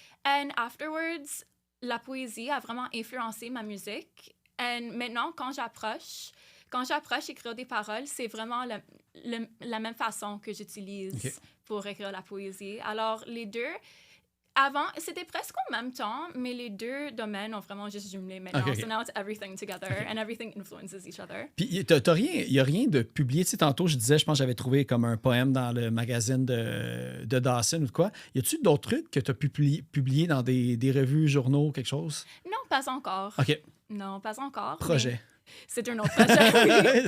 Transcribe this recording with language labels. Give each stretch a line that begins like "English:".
English: And afterwards,
French: la poésie a vraiment influencé ma musique. Et maintenant, quand j'approche écrire des paroles, c'est vraiment la même façon que j'utilise pour écrire la poésie. Alors, les deux... Avant, c'était presque en même temps, mais les deux domaines ont vraiment juste jumelé maintenant.
English: So now it's everything together and everything influences each other.
French: Puis, il n'y a rien de publié. Tu sais, tantôt, je pense que j'avais trouvé comme un poème dans le magazine de Dawson ou de quoi. Y a-tu d'autres trucs que tu as publié dans des revues, journaux, quelque chose? Non, pas encore. OK. Non, pas encore. Projet. C'est un autre projet, oui.